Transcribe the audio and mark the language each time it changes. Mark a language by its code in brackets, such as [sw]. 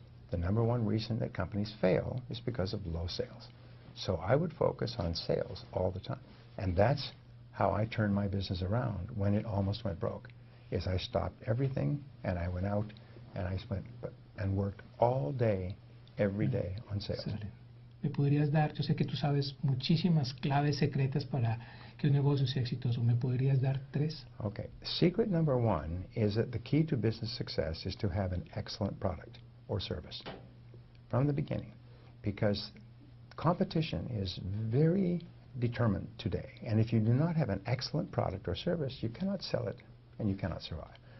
[en] The number one reason that companies fail is because of low sales. So I would focus on sales all the time. And that's how I turned my business around when it almost went broke, is I stopped everything and I went out and I spent and worked all day, every day on sales. [es] Excelente. ¿Me podrías dar, yo sé que tú sabes muchísimas claves secretas para que un negocio sea exitoso, ¿me podrías dar 3? [en] Okay. Secret number 1 is that the key to business success is to have an excellent product or service from the beginning, because competition is very determined today, and if you do not have an excellent product or service, you cannot sell it and you cannot survive.